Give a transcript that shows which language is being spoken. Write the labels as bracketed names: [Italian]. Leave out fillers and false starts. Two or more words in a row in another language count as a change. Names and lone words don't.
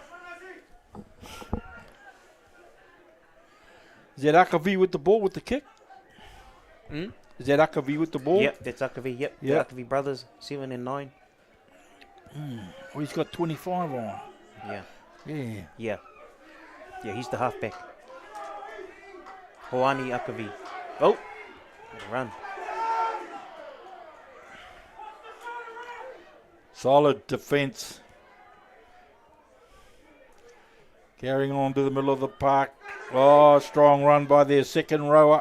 [English] Is that Akavi with the ball with the kick? Is that Akavi with the ball? Yep, that's Akavi, yep. The Akavi brothers, 7 and 9. Oh, he's got 25 on. Yeah, he's the halfback. Hoani Akavi. Oh, run. Solid defence. Carrying on to the middle of the park. Oh, strong run by their second rower.